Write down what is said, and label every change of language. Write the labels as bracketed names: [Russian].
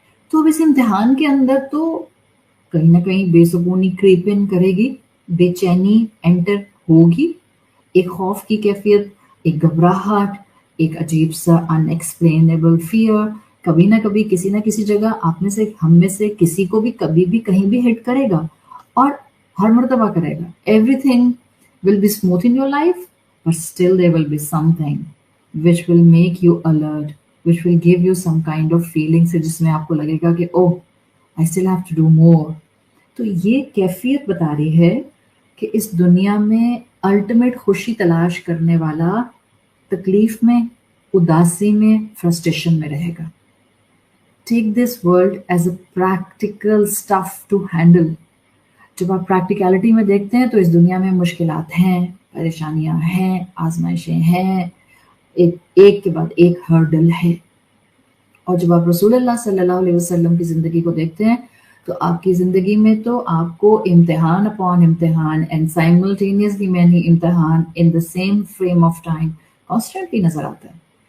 [Hindi] तो अब इस इम्तिहान के अंदर तो कहीं ना कहीं बेसुकूनी क्रीप इन करेगी, बेचैनी एंटर होगी, एक खौफ की कैफियत, एक घबराहट, एक अजीब सा अनएक्सप्लेनेबल फियर, कभी ना कभी किसी ना किसी जगह आप में से, हम में से किसी को भी कभी भी कहीं भी हिट करेगा, और हर मर्तबा करेगा। [English] everything will be smooth in your life, but still there will be something which will make you alert, which will give you some kind of feeling [Hindi] से जिसमें आपको लगेगा कि ओह [English] I still have to do more। [Hindi] तो ये कैफियत बता रही है कि इस दुनिया में अल्टीमेट खुशी तलाश करने वाला तकलीफ में, उदासी में, फ्रस्ट्रेशन में रहेगा। [English] Take this world as a practical stuff to handle। [Hindi] जब आप प्रैक्टिकलिटी में देखते हैं तो इस दुनिया में मुश्किलात हैं, परेशानियां हैं, आजमाइशें हैं, एक के बाद एक हर्डल है। और जब आप रसूलुल्लाह सल्लल्लाहु अलैहि वसल्लम की ज़िंदगी को देखते हैं तो आपकी ज़िंदगी में तो आपको इम्तिहान अपॉन इम्तिहान [English] and simultaneously many इम्तिहान in the same frame of time constantly [Hindi] नज़र आता है।